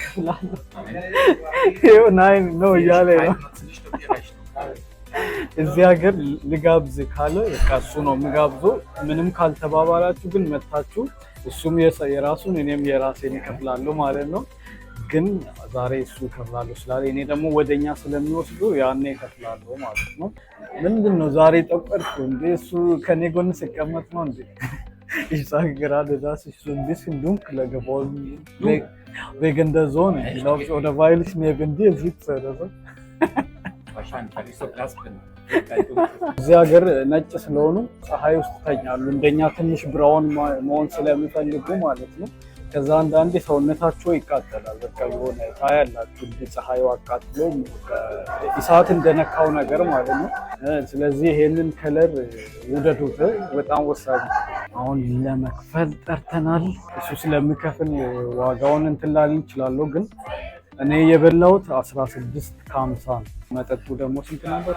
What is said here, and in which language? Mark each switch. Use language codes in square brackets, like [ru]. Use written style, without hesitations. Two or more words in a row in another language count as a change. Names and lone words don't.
[am] ይኸው ናይ ነው እያለ ነው። እዚህ ሀገር ልጋብዝ ካለ በቃ እሱ ነው የሚጋብዞ። ምንም ካልተባባላችሁ ግን መታችሁ እሱም የራሱን እኔም የራሴን እከፍላለሁ ማለት ነው። ግን ዛሬ እሱ እከፍላለሁ ስላለ እኔ ደግሞ ወደኛ ስለሚወስዱ ያኔ እከፍላለሁ ማለት ነው። ምንድን ነው ዛሬ ጠቆርኩ እንዴ? እሱ ከኔ ጎን ሲቀመጥ ነው እንዴ? [de] Ich sage gerade, dass ich so ein bisschen dunkler geworden bin, wegen der Sonne, glaube ich, oder weil ich neben dir sitze oder so. Wahrscheinlich, weil ich so blass bin. [am] እዚህ ሀገር ነጭ ስለሆኑ ፀሐይ ውስጥ ተኛሉ። እንደኛ ትንሽ ብራውን መሆን ስለሚፈልጉ ማለት ነው። ከዛ አንዳንዴ ሰውነታቸው ይቃጠላል። በቃ የሆነ ታያላችሁ እንደ ፀሐዩ አቃጥሎ እሳት እንደነካው ነገር ማለት ነው። ስለዚህ ይሄንን ከለር ውደዱት፣ በጣም ወሳኝ። አሁን ለመክፈል ጠርተናል። እሱ ስለሚከፍል ዋጋውን እንትን ላልን እችላለሁ፣ ግን እኔ የበላሁት 16.50 ነው። መጠጡ ደግሞ ስንት ነበር?